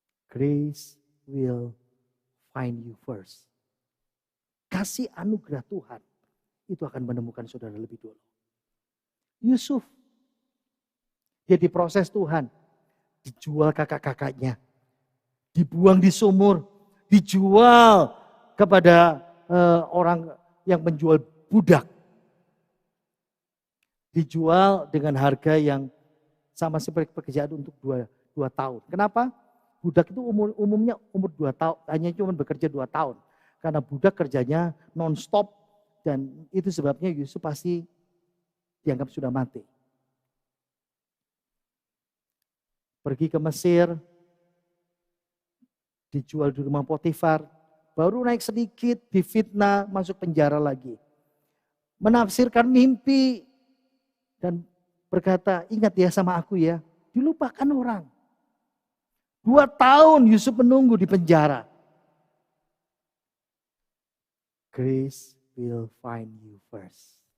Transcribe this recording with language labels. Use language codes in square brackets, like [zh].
[en] Grace will find you first. [id] Kasih anugerah Tuhan itu akan menemukan saudara lebih dulu. Yusuf Dia diproses Tuhan. Dijual kakak-kakaknya. Dibuang di sumur. Dijual kepada orang yang menjual budak. Dijual dengan harga yang sama seperti pekerjaan untuk 2 tahun. Kenapa? Budak itu umumnya umur 2 tahun, hanya cuma bekerja 2 tahun. Karena budak kerjanya non-stop dan itu sebabnya Yusuf pasti dianggap sudah mati. Pergi ke Mesir, dijual di rumah Potifar, baru naik sedikit, difitnah, masuk penjara lagi. Menafsirkan mimpi dan berkata, ingat ya sama aku ya, dilupakan orang. 2 tahun Yusuf menunggu di penjara. [en] Grace will find you first.